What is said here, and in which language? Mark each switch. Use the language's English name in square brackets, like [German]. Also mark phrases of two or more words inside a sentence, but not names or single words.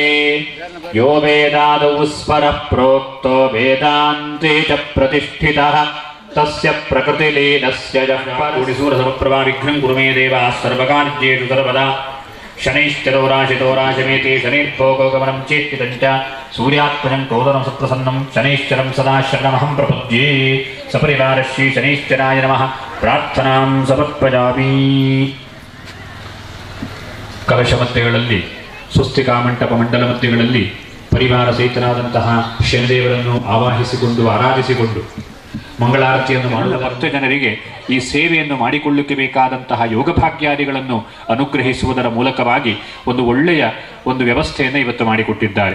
[Sanskrit] यो वेदादौ स्वरः प्रोक्तो वेदान्ते च प्रतिष्ठितः तस्य प्रकृतिलीनस्य कोटिसूरसमप्रभा विघ्नं कुरु मे देवः सर्वकार्येषु सर्वदा शनैश्चरो राशितो राशिमेति शनैर्भोगो गमनं चेष्टितं च सूर्यात्मजं क्रोधनं सुप्रसन्नं शनैश्चरं सदा शरणमहं प्रपद्ये सपरिवार श्री शनैश्चराय नमः प्रार्थनां समर्पयामि. [Kannada] ಕಲಶಮತ್ತೆಗಳಲ್ಲಿ ಸ್ವಸ್ತಿಕಾ ಮಂಟಪ ಮಂಡಲ ಮತ್ತೆಗಳಲ್ಲಿ ಪರಿವಾರ ಸಹಿತನಾದಂತಹ ಶನಿದೇವರನ್ನು ಆವಾಹಿಸಿಕೊಂಡು ಆರಾಧಿಸಿಕೊಂಡು ಮಂಗಳಾರತಿಯನ್ನು ಮಾಡುವ ಭಕ್ತ ಜನರಿಗೆ ಈ ಸೇವೆಯನ್ನು ಮಾಡಿಕೊಳ್ಳಲಿಕ್ಕೆ ಬೇಕಾದಂತಹ ಯೋಗಭಾಗ್ಯಾದಿಗಳನ್ನು ಅನುಗ್ರಹಿಸುವುದರ ಮೂಲಕವಾಗಿ ಒಂದು ಒಳ್ಳೆಯ ಒಂದು ವ್ಯವಸ್ಥೆಯನ್ನು ಇವತ್ತು ಮಾಡಿಕೊಟ್ಟಿದ್ದಾರೆ.